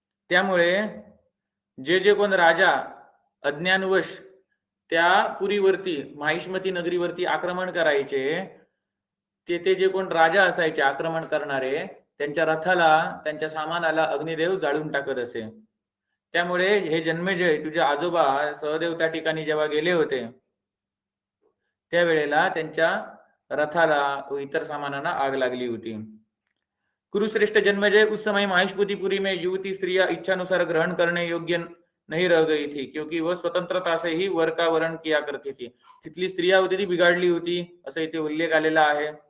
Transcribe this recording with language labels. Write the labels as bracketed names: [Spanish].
[Marathi] त्यामुळे जे कोण राजा अज्ञानवश त्या पुरीवरती, माहिष्मती नगरीवरती आक्रमण करायचे, ते जे कोण राजा असायचे आक्रमण करणारे, त्यांच्या रथाला, त्यांच्या सामानाला अग्निदेव जाळून टाकत असे. त्यामुळे हे जन्मेजय, तुझे आजोबा सहदेव त्या ठिकाणी जेव्हा गेले होते त्यावेळेला त्यांच्या रथाला व इतर सामानांना आग लागली होती. [Hindi] कुरुश्रेष्ठ जन्मेजय उस समय माहिष्मतीपुरी में युवती स्त्रियां इच्छानुसार ग्रहण करने योग्य नहीं रह गई थी, क्योंकि वह स्वतंत्रता से ही वर का वरण किया करती थी. [Marathi] तिथली स्त्रिया होती ती बिघडली होती, असं इथे उल्लेख आलेला आहे.